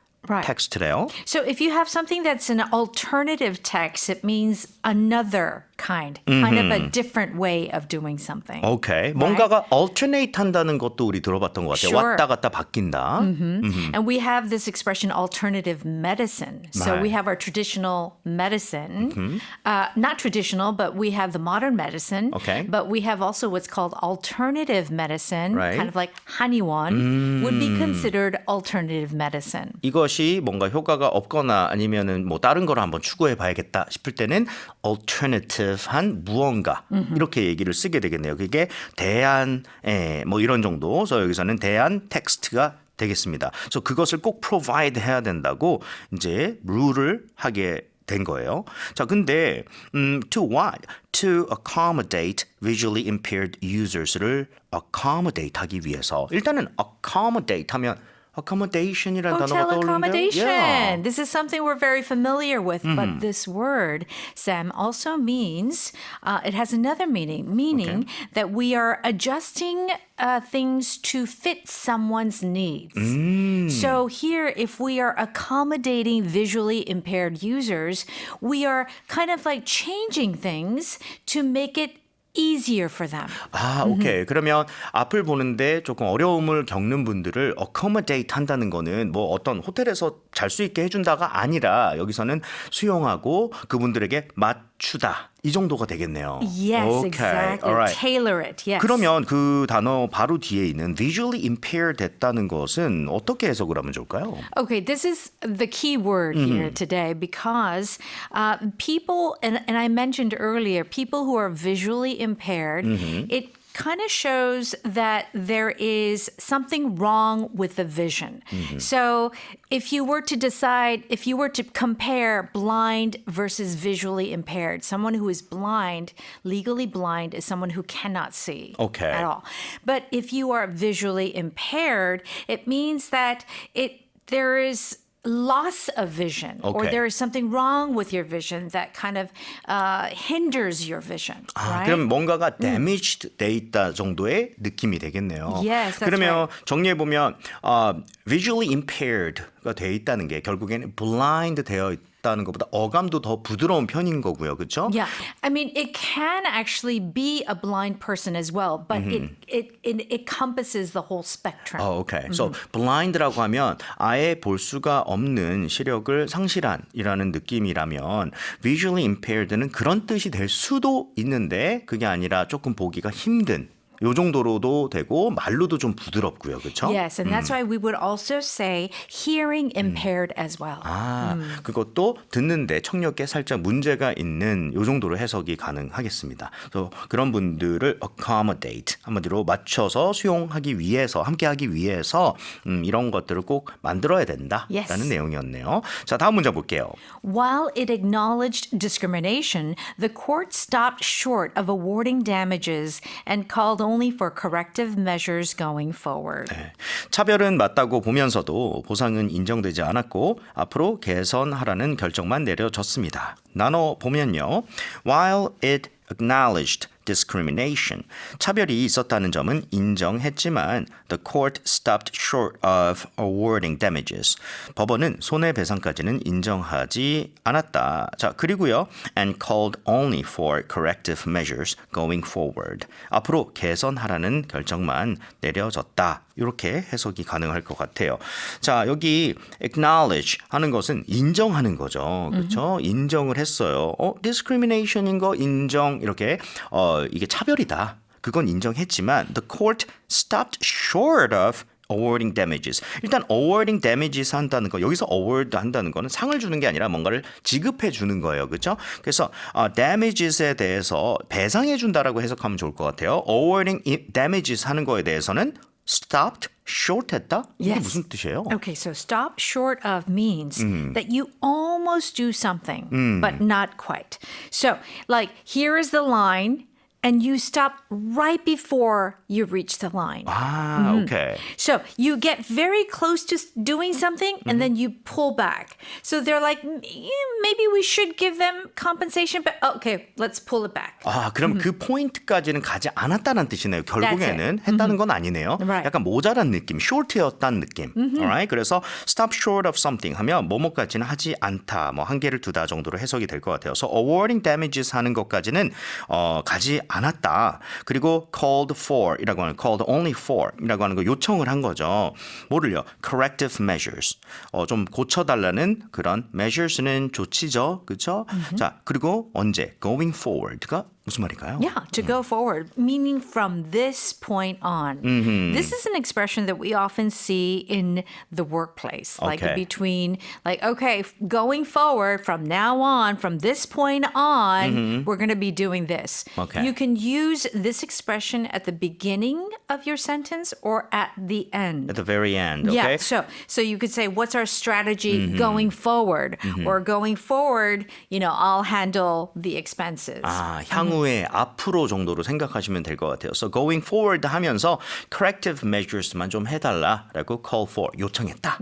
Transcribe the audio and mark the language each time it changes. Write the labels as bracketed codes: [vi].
[en] Right. [ko] 텍스트래요. [en] So if you have something that's an alternative text, it means another kind of a different way of doing something. [ko] 오케이. 뭔가가 alternate 한다는 것도 우리 들어봤던 것 같아요. [en] Sure. [ko] 왔다 갔다 바뀐다. [en] And we have this expression alternative medicine. So Right. we have our traditional medicine, not traditional, but we have the modern medicine. Okay. But we have also what's called alternative medicine, Right. kind of like 한의원 would be considered alternative medicine. [ko] 이것이 뭔가 효과가 없거나 아니면은 뭐 다른 걸 한번 추구해 봐야겠다 싶을 때는 alternative한 무언가 이렇게 얘기를 쓰게 되겠네요. 그게 대안 뭐 이런 정도. 그래서 여기서는 대안 텍스트가 되겠습니다. 그래서 그것을 꼭 provide 해야 된다고 이제 룰을 하게 된 거예요. 자, 근데 [en] to what? To accommodate visually impaired users를 accommodate [ko] 하기 위해서 일단은 [en] accommodate 하면 [ko] accommodation이라는 [en] Hotel [ko] 단어가 떠오르는데요. [en] accommodation. Yeah. This is something we're very familiar with, but this word, Sam, also means, it has another meaning that we are adjusting things to fit someone's needs. So here, if we are accommodating visually impaired users, we are kind of like changing things to make it easier for them. [ko] 아, 오케이. 그러면 앞을 보는데 조금 어려움을 겪는 분들을 accommodate 한다는 거는 뭐 어떤 호텔에서 잘 수 있게 해준다가 아니라 여기서는 수용하고 그분들에게 맞추다. 이 정도가 되겠네요. [en] Yes, Okay. exactly. Alright. Tailor it. Yes. [ko] 그러면 그 단어 바로 뒤에 있는 visually impaired 됐다는 것은 어떻게 해석을 하면 좋을까요? [en] Okay, this is the key word here today because people, and I mentioned earlier, people who are visually impaired, it kind of shows that there is something wrong with the vision. So if you were to decide, if you were to compare blind versus visually impaired, someone who is blind, legally blind, is someone who cannot see Okay. at all. But if you are visually impaired, it means that there is loss of vision or Okay. there is something wrong with your vision that kind of hinders your vision. [ko] 아, [en] right? [ko] 그럼 뭔가가 damaged 돼 있다 정도의 느낌이 되겠네요. [en] Yes, that's [ko] 그러면 정리해 보면 visually impaired가 돼 있다는 게 결국에는 blind 되어 있다는 것보다 어감도 더 부드러운 편인 거고요, 그렇죠? [en] Yeah, I mean, it can actually be a blind person as well, but it encompasses the whole spectrum. [ko] 오케이. So blind라고 하면 아예 볼 수가 없는 시력을 상실한이라는 느낌이라면 visually impaired는 그런 뜻이 될 수도 있는데 그게 아니라 조금 보기가 힘든 요 정도로도 되고 말로도 좀 부드럽고요. 그렇죠? [en] Yes, and that's why we would also say hearing impaired as well. [ko] 아, 그것도 듣는데 청력에 살짝 문제가 있는 요 정도로 해석이 가능하겠습니다. 그래서 그런 분들을 accommodate 한마디로 맞춰서 수용하기 위해서 함께하기 위해서 이런 것들을 꼭 만들어야 된다라는 [en] Yes. [ko] 내용이었네요. 자, 다음 문제 볼게요. [en] While it acknowledged discrimination, the court stopped short of awarding damages and called only for corrective measures going forward. [ko] 차별은 맞다고 보면서도 보상은 인정되지 않았고 앞으로 개선하라는 결정만 내려졌습니다. 나눠 보면요. [en] While it acknowledged discrimination. [ko] 차별이 있었다는 점은 인정했지만 [en] the court stopped short of awarding damages. [ko] 법원은 손해배상까지는 인정하지 않았다. 자, 그리고요. [en] and called only for corrective measures going forward. [ko] 앞으로 개선하라는 결정만 내려졌다. 이렇게 해석이 가능할 것 같아요. 자, 여기 acknowledge 하는 것은 인정하는 거죠. 그렇죠? 인정을 했어요. discrimination인 거 인정 이렇게 이게 차별이다. 그건 인정했지만 [en] the court stopped short of awarding damages. [ko] 일단 awarding damages 한다는 거 여기서 award 한다는 거는 상을 주는 게 아니라 뭔가를 지급해 주는 거예요. 그렇죠? 그래서 damages에 대해서 배상해 준다라고 해석하면 좋을 것 같아요. awarding damages 하는 거에 대해서는 stopped short 했다? 이게 [en] Yes. [ko] 무슨 뜻이에요? [en] Okay, so stop short of means that you almost do something, but not quite. So, like, here is the line, and you stop right before you reach the line. 아, 오케이. So you get very close to doing something and then you pull back. So they're like, maybe we should give them compensation, but okay, let's pull it back. [ko] 아, 그럼 그 포인트까지는 가지 않았다는 뜻이네요. 결국에는 했다는 건 아니네요. [en] Right. [ko] 약간 모자란 느낌, short였다는 느낌. [en] Alright? [ko] 그래서 [en] stop short of something [ko] 하면 뭐뭐까지는 하지 않다, 뭐 한계를 두다 정도로 해석이 될 것 같아요. [en] So awarding damages [ko] 하는 것까지는 가지 않았다. 그리고 called for 이라고 하는 called only for 이라고 하는 거 요청을 한 거죠. 뭐를요? corrective measures. 좀 고쳐달라는 그런 measures는 조치죠. 그렇죠? 자, 그리고 언제? going forward가 무슨 말일까요? [en] Yeah, to go forward, meaning from this point on. This is an expression that we often see in the workplace, like Okay. between, like, okay, going forward from now on, from this point on, we're going to be doing this. Okay. You can use this expression at the beginning of your sentence or at the end. At the very end, okay? Yeah, so you could say, what's our strategy going forward? Or going forward, I'll handle the expenses. [ko] 아, 향후 향후에 앞으로 정도로 생각하시면 될 것 같아요. So going forward 하면서 corrective measures만 좀 해달라라고 call for 요청했다.